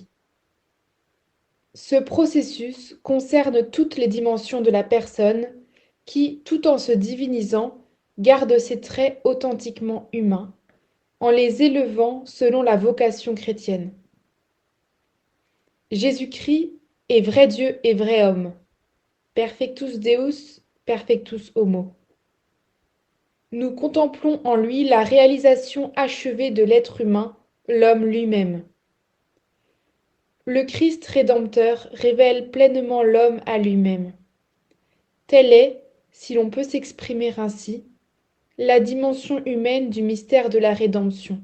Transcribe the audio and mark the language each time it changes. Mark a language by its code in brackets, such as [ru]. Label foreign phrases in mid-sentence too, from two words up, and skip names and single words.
[fr] Ce processus concerne toutes les dimensions de la personne qui, tout en se divinisant, garde ses traits authentiquement humains, en les élevant selon la vocation chrétienne. Jésus-Christ est vrai Dieu et vrai homme. [la] Perfectus Deus, perfectus homo. [fr] Nous contemplons en lui la réalisation achevée de l'être humain, l'homme lui-même. Le Christ rédempteur révèle pleinement l'homme à lui-même. Telle est, si l'on peut s'exprimer ainsi, la dimension humaine du mystère de la rédemption.